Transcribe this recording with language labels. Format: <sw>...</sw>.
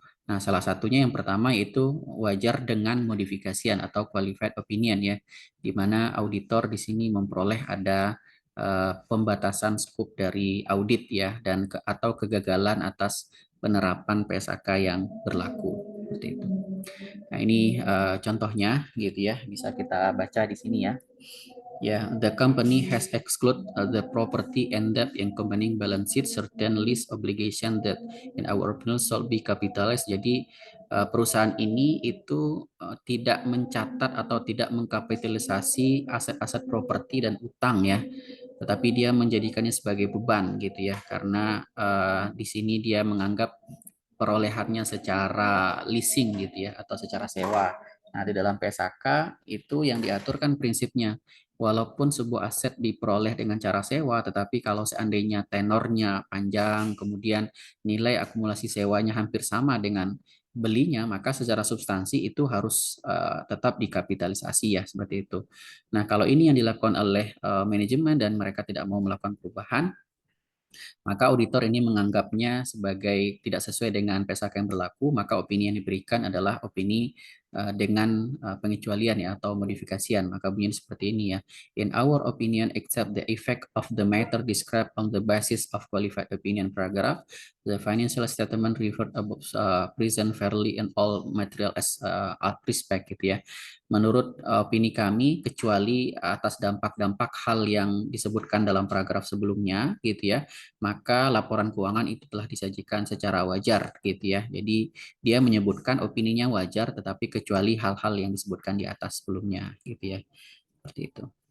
<id>Nah, salah satunya yang pertama yaitu wajar dengan modifikasian atau qualified opinion ya, di mana auditor di sini memperoleh ada pembatasan skop dari audit ya, dan atau kegagalan atas penerapan PSAK yang berlaku. Seperti itu. Nah, ini contohnya gitu ya, bisa kita baca di sini ya.</id> <en>Yeah, the company has exclude the property and debt in accompanying balance sheet certain lease obligation that in our opinion should be capitalized.</en> <id>Jadi perusahaan ini itu tidak mencatat atau tidak mengkapitalisasi aset-aset properti dan utang ya, tetapi dia menjadikannya sebagai beban gitu ya, karena di sini dia menganggap perolehannya secara leasing gitu ya atau secara sewa. Nah, di dalam PSAK itu yang diatur kan prinsipnya walaupun sebuah aset diperoleh dengan cara sewa, tetapi kalau seandainya tenornya panjang, kemudian nilai akumulasi sewanya hampir sama dengan belinya, maka secara substansi itu harus tetap dikapitalisasi ya, seperti itu. Nah, kalau ini yang dilakukan oleh manajemen dan mereka tidak mau melakukan perubahan, maka auditor ini menganggapnya sebagai tidak sesuai dengan PSAK yang berlaku, maka opini yang diberikan adalah opini dengan pengecualian ya atau modifikasian. Maka bunyinya seperti ini ya.</id> <en>In our opinion, except the effect of the matter described on the basis of qualified opinion paragraph, the financial statement referred above present fairly in all material as respect gitu ya.</en> <id>Menurut opini kami, kecuali atas dampak-dampak hal yang disebutkan dalam paragraf sebelumnya gitu ya, maka laporan keuangan itu telah disajikan secara wajar gitu ya. Jadi dia menyebutkan opininya wajar tetapi kecuali hal-hal yang disebutkan di atas sebelumnya gitu ya. Seperti itu.</id>